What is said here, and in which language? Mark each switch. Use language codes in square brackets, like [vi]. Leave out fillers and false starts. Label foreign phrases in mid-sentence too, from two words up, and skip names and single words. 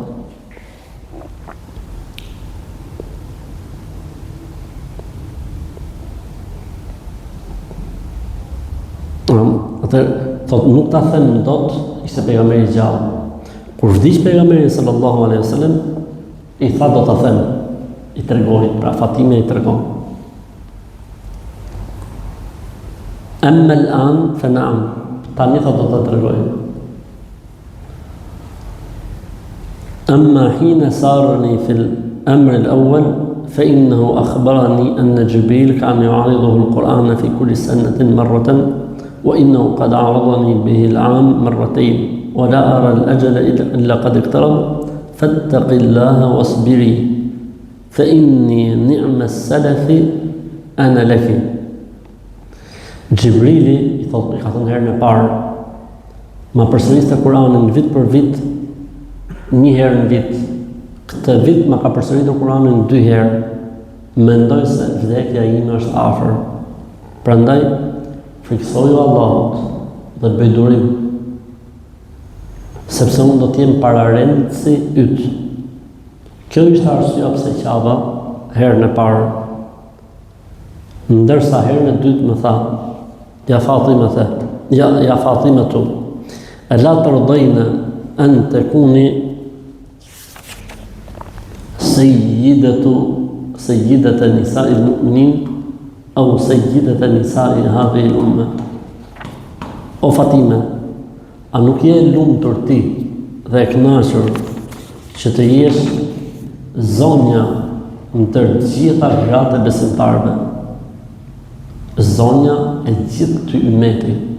[sq] Thot nuk ta them dot, ishte pejgamberi gjallë. Kur vdiq pejgamberi [ar] صلى الله عليه وسلم, [sq] i tha do ta them, i tregoi, pra Fatime i tregon. [ar] أما الآن فنعم, [sq] tani tha do ta tregoj. [ar] أما حين سارني في الأمر الأول فإنه أخبرني أن جبريل كان يعارضه القرآن في كل سنة مرة وإنه قد عارضني به العام مرتين ولا أرى الأجل إلا قد اقترب فاتق الله واصبري فإني نعم السلف أنا لك. [sq] Gjibrili i thot, i ka thënë herën e parë, ma përsëriste Kur'anin vit për vit, një herë në vit. Këtë vit ma ka përsëritur Kur'anin 2 herë. Mendoj se vdekja ime është afër. Prandaj friksoju Allahut dhe bëj durim, sepse unë do t'jem pararendësi yt. Kjo ishte arsyeja pse qava herën e parë. Ndërsa herën e dytë më tha, [ar] يا فاطمة ألا ترضين أن تكوني سيدة نساء المؤمنين أو سيدة نساء هذه الأمة. [sq] O Fatime, a nuk je lumtur ti dhe e kënaqur që të jesh zonja ndër gjitha gratë e besimtarëve, zonja e gjithë këtij ummeti.